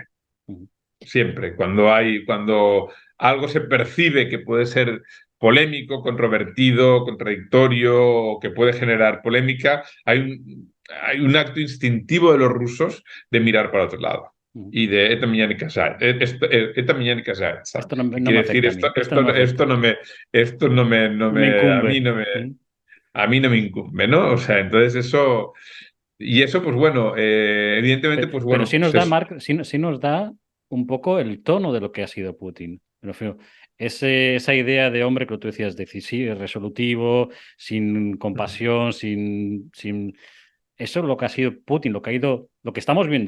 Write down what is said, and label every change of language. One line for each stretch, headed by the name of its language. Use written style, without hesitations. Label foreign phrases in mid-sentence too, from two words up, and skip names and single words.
Spanish: Ujú. Siempre. Cuando algo se percibe que puede ser polémico, controvertido, contradictorio, o que puede generar polémica, hay un acto instintivo de los rusos de mirar para otro lado. Ujú.
Russian: Y de «это меня не касается», «это меня не касается»,
Spanish: Esto no, que no me quiere decir afecta a mí, esto no me esto afecta, no me, esto no me, no no me me, incumbe. Ujú. a mí no me incumbe, ¿no? O sea, entonces eso, pues bueno, evidentemente, pues Pero bueno, sí nos pues da, es. Marc, sí nos da un poco el tono de lo que ha sido Putin. Me refiero, esa idea de hombre que tú decías, decisivo, resolutivo, sin compasión, eso es lo que ha sido Putin, lo que ha ido, lo que estamos viendo